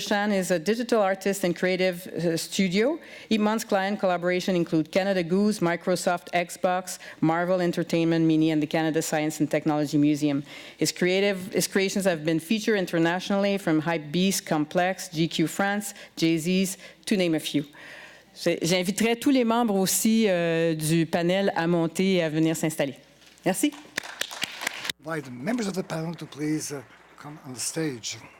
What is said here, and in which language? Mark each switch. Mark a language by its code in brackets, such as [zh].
[en] Chan is a digital artist and creative studio. Ipmon's client collaboration include Canada Goose, Microsoft, Xbox, Marvel Entertainment, Mini, and the Canada Science and Technology Museum. His creations have been featured internationally from Hypebeast, Complex, GQ France, Jay-Z's, to name a few. [fr] J'inviterai tous les membres aussi du panel à monter et à venir s'installer. Merci. [en] Invite the members of the panel to please come on the stage.